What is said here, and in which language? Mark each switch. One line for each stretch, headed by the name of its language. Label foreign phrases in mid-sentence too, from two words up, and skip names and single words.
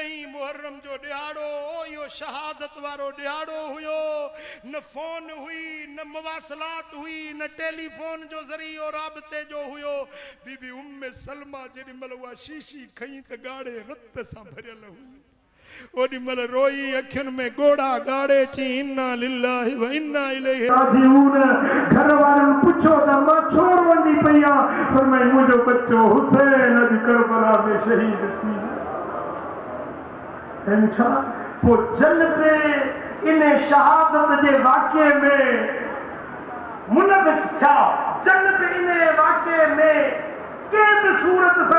Sindhi: 10 मुहर्रम जो ॾियारो इहो जो शहादत वारो ॾियारो हुयो न फोन हुई न मवासलात हुई न टेलीफोन जो ज़रियो राबते जो हुयो बीबी उम्मे सलमा जेॾी महिल उहा शीशी खई त ॻाढ़े रत सां भरियल हुई ओॾी महिल रोई अखियुनि में ॻोढ़ा ॻाढ़े चई
Arabic: إنا لله وإنا إليه راجعون
Sindhi: घर वारनि पुछो त मां छो रोंदी पई आहियां फरमाई मुंहिंजो बच्चो हुसैन अॼु करबला में शहीद थी छा पोइ जन्नत इन शहादत जे वाक़े में मुनविस थिया जन्नत इन वाक़े में कंहिं बि सूरत सां